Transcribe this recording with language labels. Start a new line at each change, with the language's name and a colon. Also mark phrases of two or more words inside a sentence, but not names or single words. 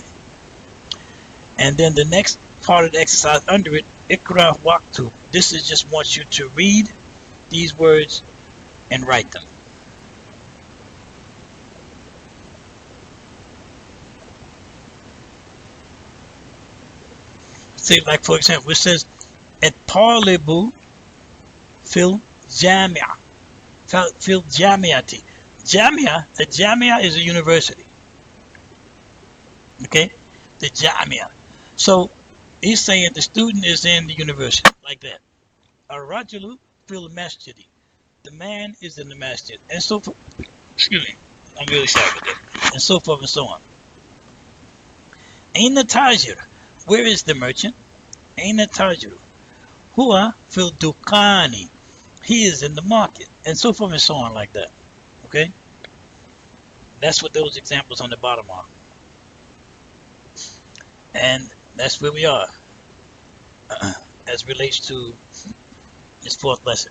English: And then the next part of the exercise under it,
Arabic: اقرأ واكتب.
English: This is just wants you to read these words and write them. Say, like, for example, it says
Arabic: الطالب في الجامعة. في الجامعة.
English: Jamia, the jamia is a university. Okay? The jamia. So he's saying the student is in the university, like that.
Arabic: الرجل في المسجد.
English: The man is in the masjid. And so forth. Excuse me. I'm really sorry about that. And so forth and so on.
Arabic: أين تاجر.
English: Where is the merchant?
Arabic: أين تاجر. هو في الدكان.
English: He is in the market. And so forth and so on, like that. Okay? That's what those examples on the bottom are. And that's where we are as relates to this fourth lesson.